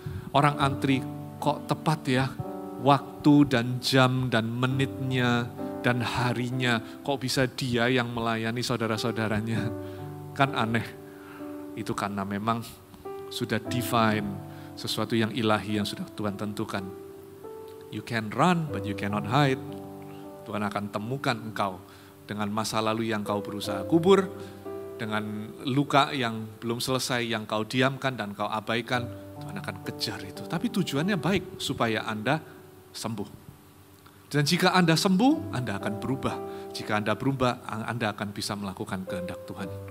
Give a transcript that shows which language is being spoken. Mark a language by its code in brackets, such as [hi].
[id] Orang antri kok tepat ya, waktu dan jam dan menitnya dan harinya, kok bisa dia yang melayani saudara-saudaranya. Kan aneh. Itu karena memang sudah divine, sesuatu yang ilahi yang sudah Tuhan tentukan. [en] You can run but you cannot hide. [id] Tuhan akan temukan engkau dengan masa lalu yang kau berusaha kubur, dengan luka yang belum selesai yang kau diamkan dan kau abaikan. Tuhan akan kejar itu. Tapi tujuannya baik, supaya Anda sembuh. Dan jika Anda sembuh, Anda akan berubah. Jika Anda berubah, Anda akan bisa melakukan kehendak Tuhan.